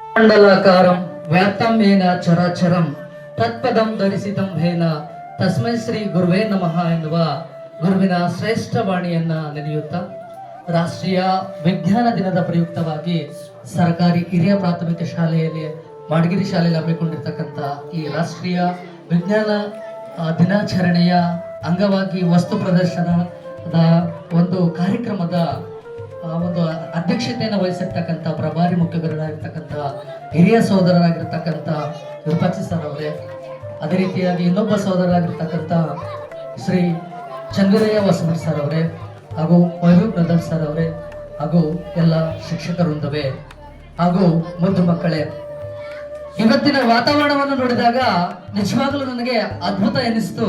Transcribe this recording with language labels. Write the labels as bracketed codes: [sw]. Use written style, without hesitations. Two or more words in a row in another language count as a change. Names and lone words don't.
[sa] ಮಂಡಲಾಕಾರಂ ವ್ಯಾಪ್ತಂ ಏನ ಚರಾಚರಂ ತತ್ಪದಂ ಧರಿಸಿದಂ ಹೇನ ತಸ್ಮೈ ಶ್ರೀ ಗುರುವೇ ನಮಃ [kn] ಎನ್ನುವ ಗುರುವಿನ ಶ್ರೇಷ್ಠ ವಾಣಿಯನ್ನ ನೆನೆಯುತ್ತಾ ರಾಷ್ಟ್ರೀಯ ವಿಜ್ಞಾನ ದಿನದ ಪ್ರಯುಕ್ತವಾಗಿ ಸರ್ಕಾರಿ ಹಿರಿಯ ಪ್ರಾಥಮಿಕ ಶಾಲೆಯಲ್ಲಿ ಮಾಡಗಿರಿ ಶಾಲೆಯಲ್ಲಿ ಹಮ್ಮಿಕೊಂಡಿರ್ತಕ್ಕಂಥ ಈ ರಾಷ್ಟ್ರೀಯ ವಿಜ್ಞಾನ ದಿನಾಚರಣೆಯ ಅಂಗವಾಗಿ ವಸ್ತು ಪ್ರದರ್ಶನದ ಒಂದು ಕಾರ್ಯಕ್ರಮದ ಒಂದು ಅಧ್ಯಕ್ಷತೆಯನ್ನು ವಹಿಸಿರ್ತಕ್ಕಂಥ ಪ್ರಭಾರಿ ಮುಖ್ಯಗುರುಗಳಾಗಿರ್ತಕ್ಕಂಥ ಹಿರಿಯ ಸಹೋದರರಾಗಿರ್ತಕ್ಕಂಥ ವಿರೂಪಾಕ್ಷಿ ಸರ್ ಅವರೇ, ಅದೇ ರೀತಿಯಾಗಿ ಇನ್ನೊಬ್ಬ ಸಹೋದರರಾಗಿರ್ತಕ್ಕಂಥ ಶ್ರೀ ಚಂದ್ರಯ್ಯ ಹೊಸಮಠ್ ಸರ್ ಅವರೇ, ಹಾಗೂ ವೈಭವ್ ಬ್ರದರ್ ಸರ್ ಅವರೇ, ಹಾಗೂ ಎಲ್ಲ ಶಿಕ್ಷಕವೃಂದವೇ, ಹಾಗೂ ಮುದ್ದು ಮಕ್ಕಳೇ, ಇವತ್ತಿನ ವಾತಾವರಣವನ್ನು ನೋಡಿದಾಗ ನಿಜವಾಗಲೂ ನನಗೆ ಅದ್ಭುತ ಎನಿಸ್ತು.